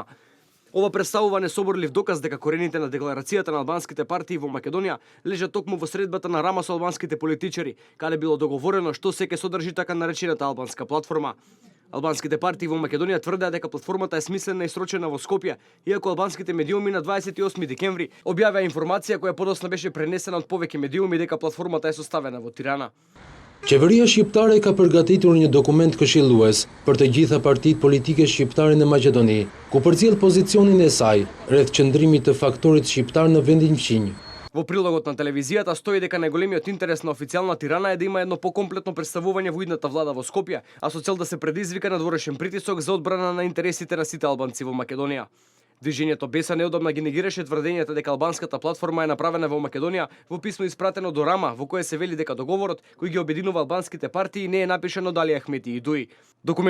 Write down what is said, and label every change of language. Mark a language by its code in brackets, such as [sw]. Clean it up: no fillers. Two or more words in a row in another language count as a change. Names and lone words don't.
[mk] Ова представува несоборлив доказ дека корените на декларацијата на албанските партии во Македонија лежат токму во средбата на Рама со албанските политичари, каде било договорено што се ќе содржи така наречената албанска платформа. Албанските партии во Македонија тврдеа дека платформата е смислена и срочена во Скопје, иако албанските медиуми на 28 декември објавија информација која подоцна беше пренесена од повеќе медиуми дека платформата е составена во Тирана. [sq] Qeveria shqiptare ka përgatitur një dokument këshillues për të gjitha partitë politike shqiptare në Maqedoni, ku përcjell pozicionin e saj rreth qëndrimit të faktorit shqiptar në vendin fqinj. [mk] Во прилогот на телевизијата стои дека најголемиот интерес на официјална Тирана е да има едно покомплетно представување во идната влада во Скопје, а со цел да се предизвика надворешен притисок за одбрана на интересите на сите албанци во Македонија. Движењето Беса неодамна ги негираше тврдењата дека албанската платформа е направена во Македонија во писмо испратено до Рама, во кое се вели дека договорот кој ги обединува албанските партии не е напишан од Али Ахмети и Дуи.